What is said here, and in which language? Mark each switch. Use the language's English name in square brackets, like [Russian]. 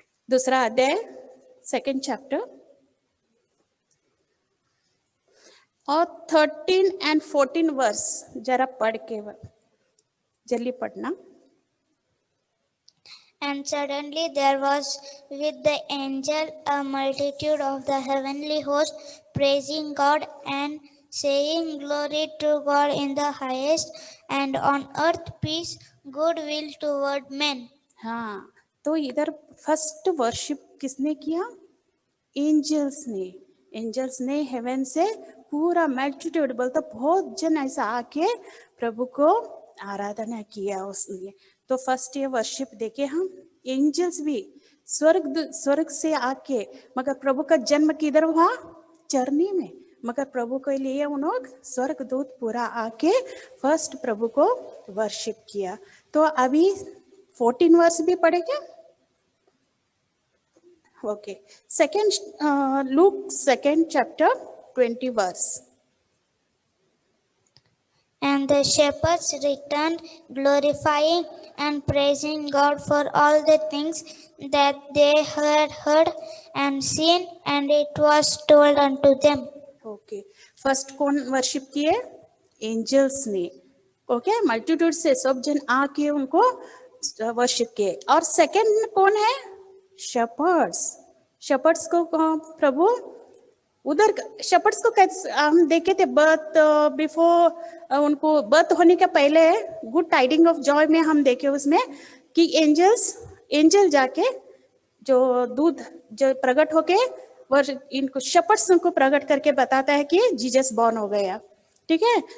[Hindi] दूसरा अध्याय, second chapter, और 13 and 14 वर्स जरा पढ़ के जल्दी पढ़ना। [English] And suddenly there was with the angel a multitude of the heavenly host, praising God and saying, Glory to God in the highest, and on earth peace, goodwill toward men. [Hindi] हाँ, तो इधर first worship किसने किया? Angels ने। Angels ने haven से पूरा multitude, बोलता बहुत जन ऐसा आके प्रभु को आराधना किया उसने। तो फर्स्ट ये वर्शिप देखे हम, एंजल्स भी स्वर्ग से आके, मगर प्रभु का जन्म किधर हुआ? चरनी में, मगर प्रभु के लिए उन लोग स्वर्ग दूत पूरा आके फर्स्ट प्रभु को वर्शिप किया। तो अभी 14 वर्स भी पढ़ेंगे, okay. Second look second chapter 20 verse. [English] And the shepherds returned, glorifying and praising God for all the things that they had heard and seen, and it was told unto them. [Hindi] Okay, first कौन worship किए? Angels ने, okay, multitude से सब जन आके उनको worship किए। और सेकंड कौन है? शेपर्ड्स। शेपर्ड्स को प्रभु उधर, शेपर्ड्स को कैसे हम देखे थे, बर्थ बिफोर, उनको बर्थ होने के पहले गुड टाइडिंग ऑफ जॉय में हम देखे उसमें कि एंजल जाके जो दूध जो प्रकट होके इनको शेपर्ड्स को प्रकट करके बताता है कि जीसस बॉर्न हो गया, ठीक है।